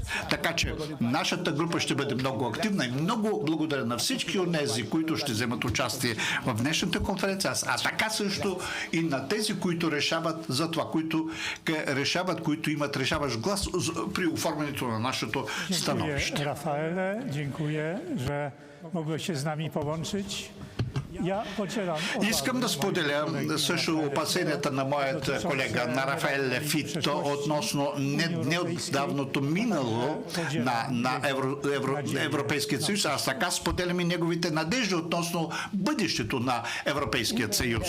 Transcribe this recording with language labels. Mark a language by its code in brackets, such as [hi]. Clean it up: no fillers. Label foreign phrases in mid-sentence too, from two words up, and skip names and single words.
[bg] Така че нашата група ще бъде много активна и много благодаря на всички онези, които ще вземат участие в днешната конференция, а така също и на тези, които решават за това, които имат решаващ глас при оформянето на нашето становище. [pl] Dziękuję, Rafaele, dziękuję, że mogłeś się z nami połączyć. [bg] Искам да споделя също опасенията на моят колега, на Рафаел Фито, относно неотдавното минало на Европейския съюз. Аз така споделям и неговите надежди относно бъдещето на Европейския съюз.